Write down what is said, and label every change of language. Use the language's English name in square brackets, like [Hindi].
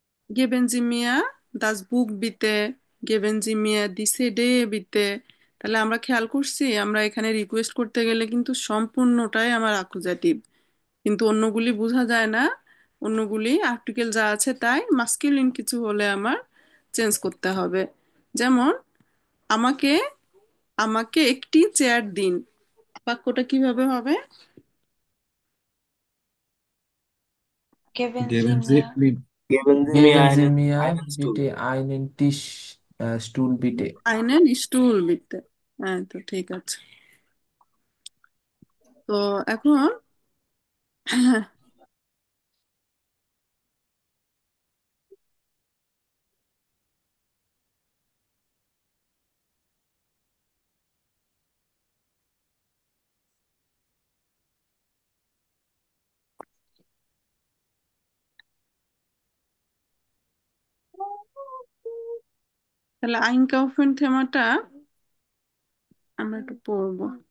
[German] Geben Sie mir das Buch bitte, geben Sie mir die CD bitte। [Bangla] তাহলে আমরা খেয়াল করছি আমরা এখানে রিকোয়েস্ট করতে গেলে কিন্তু সম্পূর্ণটাই আমার আকুজাটিভ, কিন্তু অন্যগুলি বোঝা যায় না। অন্যগুলি আর্টিকেল যা আছে তাই, মাস্কুলিন কিছু হলে আমার চেঞ্জ করতে হবে। যেমন আমাকে, আমাকে একটি চেয়ার দিন, বাক্যটা কিভাবে হবে? [German] Geben Sie Geben Sie, mir geben Sie mir geben Sie mir einen Stuhl. bitte einen Tisch, Stuhl bitte. [Bangla] আইনেন স্টুল বিতে। হ্যাঁ, তো ঠিক আছে। তো এখন তাহলে আইন কাউফেন থেমাটা আমরা একটু পড়বো।